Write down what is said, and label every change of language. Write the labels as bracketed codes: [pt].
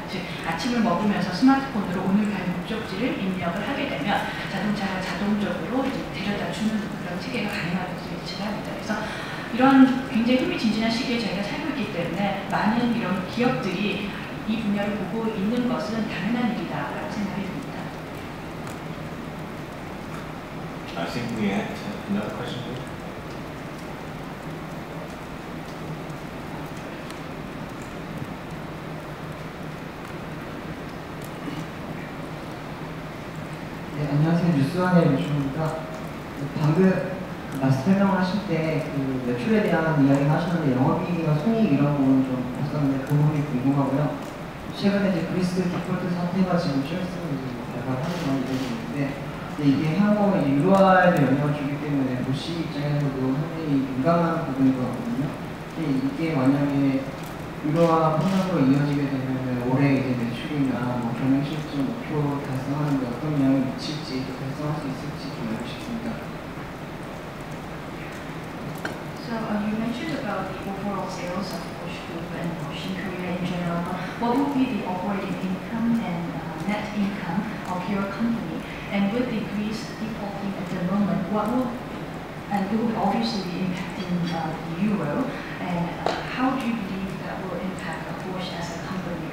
[ko] 즉 아침을 먹으면서 스마트폰으로 오늘 갈 목적지를 입력을 하게 되면 자동차가 자동적으로 이제 데려다 주는 그런 체계가 가능할 것으로 예측을 합니다. 그래서 이런 굉장히 흥미진진한 시기에 저희가 살고 있기 때문에 많은 이런 기업들이 이 분야를 보고 있는 것은 당연한 일이다라고 생각이 듭니다. [en] I think we had another question. [ko] 네, 안녕하세요. 뉴스원의 유주입니다. 방금 마스터 설명을 하실 때 그 매출에 대한 이야기를 하셨는데 영업이익이나 손익 이런 거는 좀 봤었는데 그 부분이 궁금하고요. 최근에 이제 그리스 디폴트 사태가 지금 실수로 발발하는 건 이야기인데 이게 향후 유로화에도 영향을 주기 때문에 보시 입장에서도 상당히 민감한 부분인 것 같거든요. 이게 만약에 유로화 폭락으로 이어지게 되면 올해 이제 매출이나 뭐 경영 실질 목표 달성하는 데 어떤 영향을 미칠지 달성할 수 있을지 좀 알고 싶습니다. [en] So you mentioned about the overall sales of Bosch Group and Bosch in Korea in general. What would be the operating income and net income of your company? And with the Greece defaulting at the moment, what will, and it would obviously be impacting the euro, and how do you believe that will impact Bosch as a company?